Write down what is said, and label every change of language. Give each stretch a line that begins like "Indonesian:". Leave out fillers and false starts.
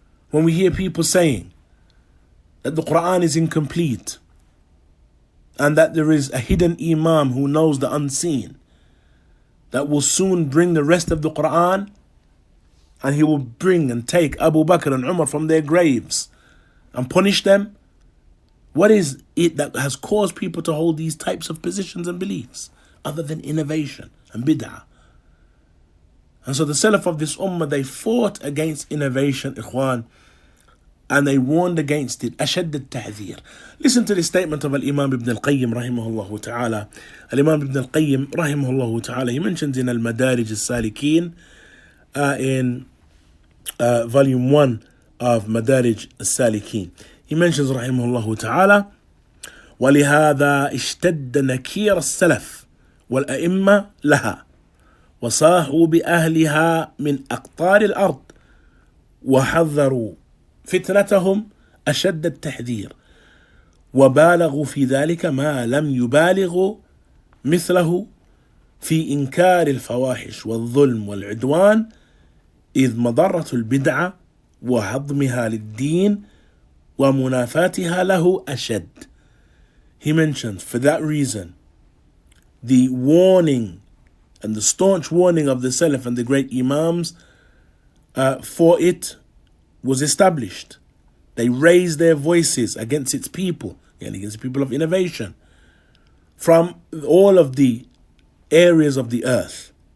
English: When we hear people saying that the Quran is incomplete and that there is a hidden imam who knows the unseen that will soon bring the rest of the Quran, and he will bring and take Abu Bakr and Umar from their graves and punish them, what is it that has caused people to hold these types of positions and beliefs other than innovation and bid'ah? And so the Salaf of this ummah, they fought against innovation, ikhwan, and they warned against it.
Arabic: أشد التحذير.
English: Listen to the statement of Al-Imam Ibn Al-Qayyim rahimahullah ta'ala. Al-Imam Ibn Al-Qayyim rahimahullah ta'ala, he mentions in Al-Madarij Al-Salikin, in volume 1 of Madarij Al-Salikin, he mentions rahimahullah ta'ala,
Arabic: ولهذا اشتد نكير السلف والأئمة لها وصاحوا بأهلها من أقطار الأرض وحذروا فتنتهم أشد التحذير وبالغوا في ذلك ما لم يبالغوا مثله في إنكار الفواحش والظلم والعدوان إذ مضرة البدعة وهضمها للدين ومنافاتها له أشد.
English: He mentions, for that reason, the warning and the staunch warning of the Salaf and the great Imams for it was established. They raised their voices against its people, and against the people of innovation, from all of the areas of the earth.